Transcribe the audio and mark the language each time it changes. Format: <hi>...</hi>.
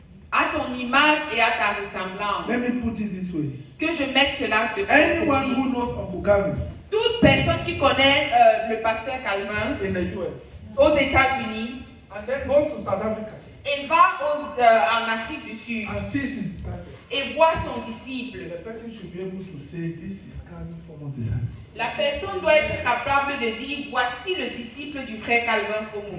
<fr>à ton image et à ta ressemblance.</fr> <en>Let me put it this way.</en> <fr>Que je mette cela de</fr> <en>Anyone</en> <fr>côté.</fr> <en>who knows Uncle Gavin</en> <fr>Toute personne qui connaît le pasteur Calvin</fr> <en>in the US</en> <fr>aux États-Unis</fr> <en>and then goes to South Africa</en> <fr>et va en Afrique du Sud</fr> <en>and sees his disciples,</en> <fr>et voit son disciple,</fr> <en>the person should be able to say, "This is Calvin from disciple,"</en> <fr>la personne doit être capable de dire voici le disciple du frère Calvin Fomo</fr>